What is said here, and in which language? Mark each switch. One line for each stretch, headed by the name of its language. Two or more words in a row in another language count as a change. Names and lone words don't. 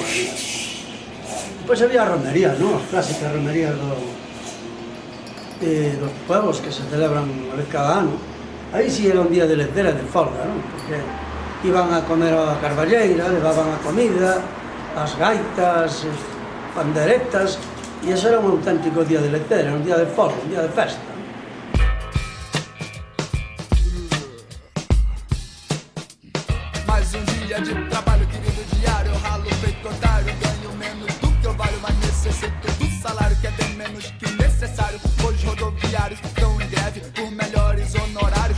Galician: Pois había romerías, non? As clásicas romerías dos pueblos que se celebran unha vez cada ano. Aí si era un día de lecera de folga, non? Porque iban a comer a carballeira, levaban a comida, as gaitas, panderetas, e eso era un auténtico día de lecera, un día de folga, un día de festa.
Portuguese: Mais dia de trabalho, querido diário. Eu ralo feito otário, ganho menos do que eu valho, mas necessito do salário que é bem menos que necessário. Hoje rodoviários estão em greve por melhores honorários.